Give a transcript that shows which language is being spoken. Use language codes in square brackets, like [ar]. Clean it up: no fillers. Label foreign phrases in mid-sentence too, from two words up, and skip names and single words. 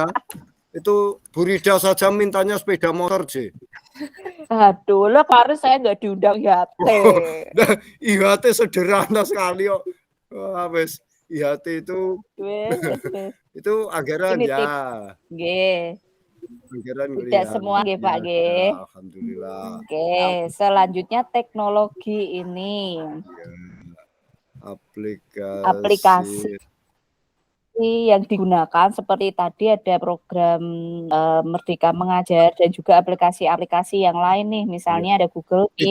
[id] Itu Bu Rida saja mintanya sepeda motor sih. Aduh, lah kemarin saya nggak diundang IHT. IHT sederhana sekali kok. Wah, wes. IHT itu Wes. itu anggaran Ini ya. Nggih. Anggaran Tidak semua nggih, Pak, nggih. Alhamdulillah. Oke, selanjutnya teknologi ini. Aplikasi yang digunakan seperti tadi ada program Merdeka Mengajar dan juga aplikasi-aplikasi yang lain nih, misalnya ada Google Meet